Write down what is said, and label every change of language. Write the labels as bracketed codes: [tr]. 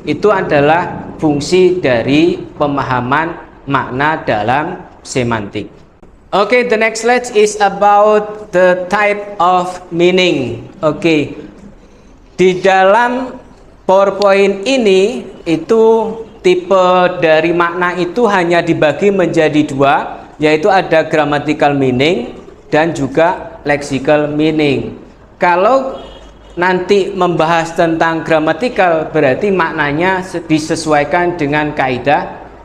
[id] Itu adalah fungsi dari pemahaman makna dalam semantik. [en] Okay, the next slide is about the type of meaning. Okay. [id] Di dalam PowerPoint ini itu tipe dari makna itu hanya dibagi menjadi dua, yaitu ada grammatical meaning dan juga lexical meaning. Kalau nanti membahas tentang grammatical berarti maknanya disesuaikan dengan kaidah.